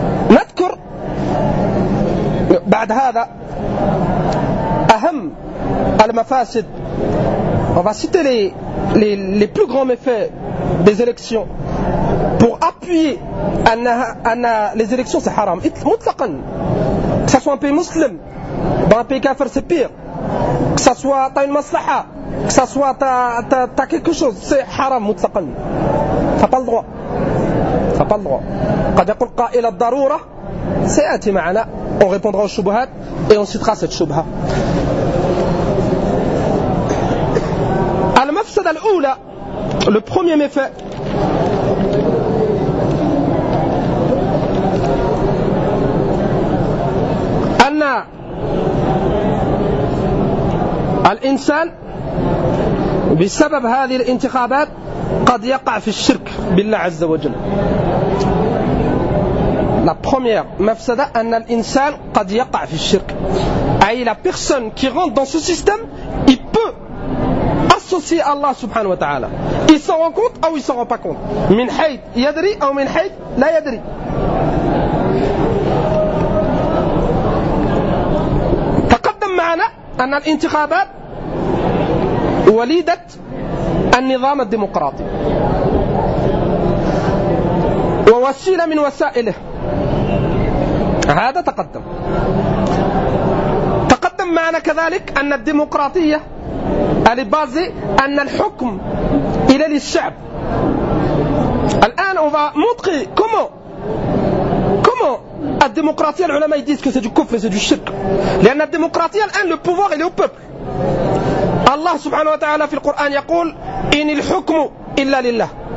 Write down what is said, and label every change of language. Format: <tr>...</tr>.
<ar>نذكر بعد هذا أهم المفاسد وفاسد</ar> <fr>les plus grands méfaits des élections pour appuyer anna les élections c'est haram mutlaqan, que ça soit un pays musulman dans un pays kafir c'est pire, que ça soit t'as une maslaha, que ça soit t'as quelque chose, c'est haram mutlaqan. T'as pas le droit. Quand il y a le cas et la daroura c'est un thème, on répondra aux choubahat et on citera cette choubha.</fr> <ar>Al-mafsad al-oula,</ar> <fr>le premier méfait,</fr> <ar>الإنسان بسبب هذه الانتخابات قد يقع في الشرك بالله عز وجل.</ar> <fr>La première mafsada,</fr> <ar>أن الإنسان قد يقع في الشرك.</ar> <fr>أي la personne qui rentre dans ce système, il peut associer Allah subhanahu wa ta'ala. Il s'en rend compte ou il s'en rend pas compte.</fr> <ar>من حيث يدري أو من حيث لا يدري. معنى أن الانتخابات وليدة النظام الديمقراطي ووسيلة من وسائله هذا تقدم معنى كذلك أن الديمقراطية البازي أن الحكم إلى للشعب.</ar> <fr>الآن on va montrer comment la démocratie, les ulama ils disent que c'est du kufr, c'est du shirk. Mais la démocratie, le pouvoir il est au peuple. Allah subhanahu wa ta'ala fi le Coran</fr> <ar>yaqul in il hukmu illa lillah.</ar>